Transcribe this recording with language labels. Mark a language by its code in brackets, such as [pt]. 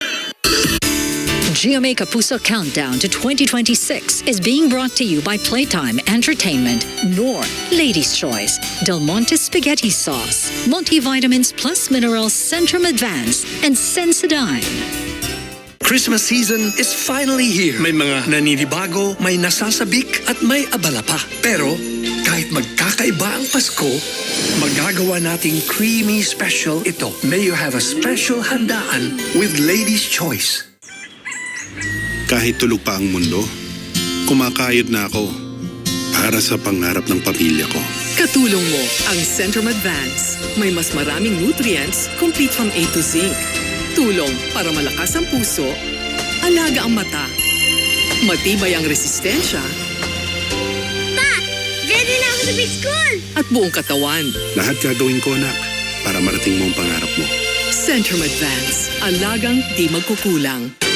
[en] GMA Kapuso Countdown to 2026 is being brought to you by Playtime Entertainment, Nor, Ladies' Choice, Del Monte Spaghetti Sauce, Multivitamins Plus Minerals Centrum Advance, and Sensodyne. Christmas season is finally here. [tl] May mga naninibago, may nasasabik at may abala pa. Pero kahit magkakaiba ang Pasko, magagawa nating [en] creamy special [tl] ito. [en] May you have a special handaan with Ladies' Choice. [tl] Kahit tulog pa ang mundo, kumakayod na ako para sa pangarap ng pamilya ko. Katulong mo ang Centrum Advance. May mas maraming [en] nutrients, complete from A to zinc. [tl] Tulong para malakas ang puso, alaga ang mata, matibay ang resistensya, Pa! Ready na ako sa [en] big school! [tl] at buong katawan. Lahat gagawin ko, anak, para marating mo ang pangarap mo. Centrum Advance. Alagang di magkukulang.